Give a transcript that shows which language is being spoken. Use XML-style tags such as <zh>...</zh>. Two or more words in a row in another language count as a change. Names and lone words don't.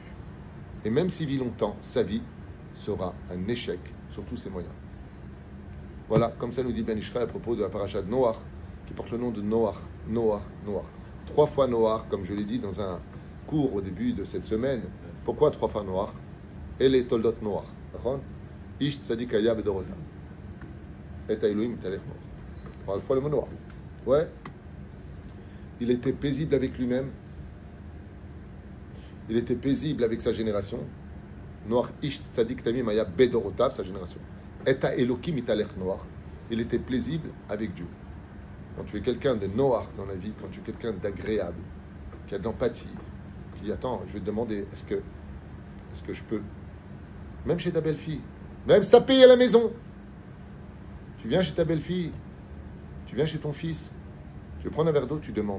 <fr>Et même s'il vit longtemps, sa vie sera un échec sur tous ses moyens. Voilà, comme ça nous dit Ben Ishraï à propos de la paracha de Noach, qui porte le nom de Noach. 3 fois Noach, comme je l'ai dit dans un cours au début de cette semaine. Pourquoi 3 fois Noach? Et les</fr> <he>תולדות נח. איש צדיק היה בדורותיו. את אלהים התהלך נח.</he> <fr>Par fois le mot Noach. Ouais. Il était paisible avec lui-même. Il était paisible avec sa génération.</fr> <he>נח איש צדיק תמים היה בדורותיו,</he> <fr>sa génération.</fr> <he>את אלהים התהלך נח.</he> <fr>Il était paisible avec Dieu. Quand tu es quelqu'un de Noach dans la vie, quand tu es quelqu'un d'agréable, qui a de l'empathie, qui attend, je vais te demander, est-ce que je peux? Même chez ta belle-fille, même si tu as payé à la maison, tu viens chez ta belle-fille, tu viens chez ton fils, tu veux prendre un verre d'eau, tu demandes.</fr>